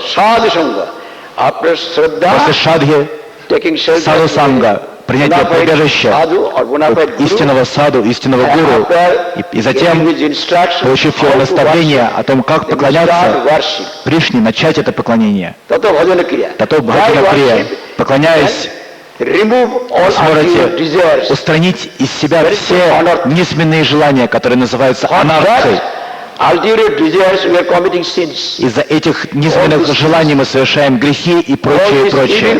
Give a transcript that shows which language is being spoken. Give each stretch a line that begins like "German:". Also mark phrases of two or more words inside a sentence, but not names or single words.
Russian: После шадхи,
Sanskrit: साधु सङ्ग,
Russian: принятие прибежища истинного саду, истинного гуру, и затем, получив его наставление о том, как поклоняться Кришне, начать это поклонение.
Sanskrit: ततो भजन क्रिया,
Russian: поклоняясь, сможете устранить из себя все низменные желания, которые называются анархой. Из-за этих низменных желаний мы совершаем грехи и прочее, прочее.